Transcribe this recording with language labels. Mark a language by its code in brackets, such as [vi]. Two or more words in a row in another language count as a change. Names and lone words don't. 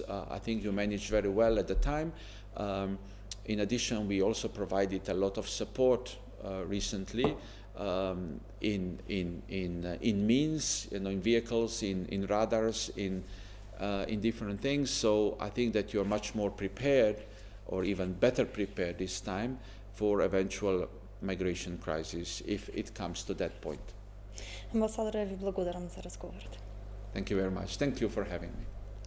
[en] I think you managed very well at the time. In addition, we also provided a lot of support recently in means, in vehicles, in radars, in different things. So I think that you're much more prepared, or even better prepared this time, for eventual migration crisis if it comes to that point. [mk] Амбасадоре, ви благодарам за разговорот. [en] Thank you very much. Thank you for having me.